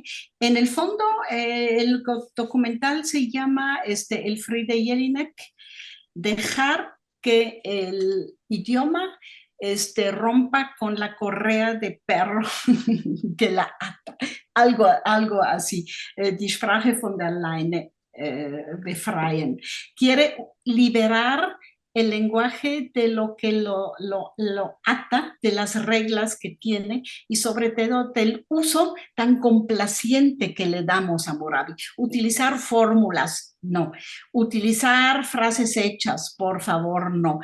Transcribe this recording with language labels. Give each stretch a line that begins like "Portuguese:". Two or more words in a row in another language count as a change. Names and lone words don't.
Spanish: En el fondo, el documental se llama El Friede Jelinek, dejar que el idioma rompa con la correa de perro que la ata, algo así,
German: die Sprache von der Leine befreien.
Spanish: Quiere liberar el lenguaje de lo que lo ata, de las reglas que tiene y sobre todo del uso tan complaciente que le damos a Moravi. Utilizar fórmulas, no. Utilizar frases hechas, por favor, no.